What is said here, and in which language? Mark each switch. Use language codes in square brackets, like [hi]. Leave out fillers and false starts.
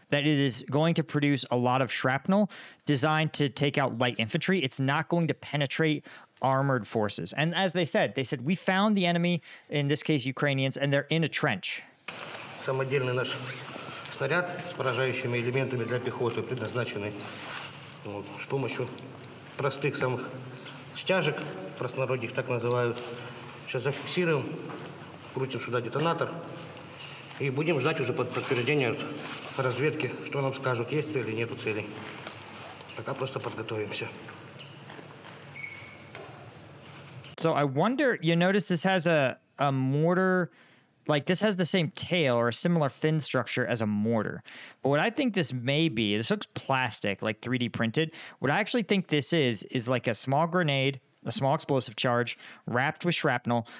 [en] That it is going to produce a lot of shrapnel designed to take out light infantry. It's not going to penetrate armored forces. And as they said, we found the enemy, in this case Ukrainians, and they're in a trench. [ru] Самодельный наш снаряд с поражающими элементами для пехоты, предназначенный с помощью простых самых стяжек, в простонародье их так называют. Сейчас зафиксируем, крутим сюда детонатор и будем ждать уже подтверждения разведки, что нам скажут, есть цели, нету целей. Пока просто подготовимся. [en] So I wonder, you notice this has a a mortar. Like, this has the same tail or a similar fin structure as a mortar. But what I think this may be, this looks plastic, like 3D printed. What I actually think this is like a small grenade, a small explosive charge wrapped with shrapnel.